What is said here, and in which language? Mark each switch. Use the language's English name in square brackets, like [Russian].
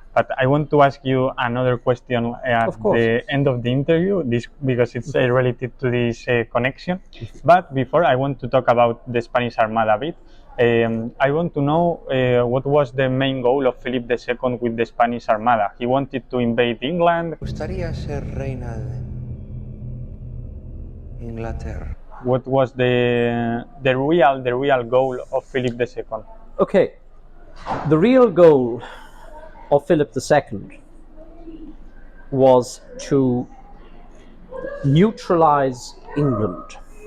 [English] But I want to ask you another question at the end of the interview, because it's related to this connection. But before, I want to talk about the Spanish Armada a bit. I want to know what was the main goal of Philip II with the Spanish Armada. He wanted to invade England. [Spanish] Me gustaría ser reina de Inglaterra. [English] What was the real goal of Philip II? Okay, the real goal of Philip II was to neutralize England.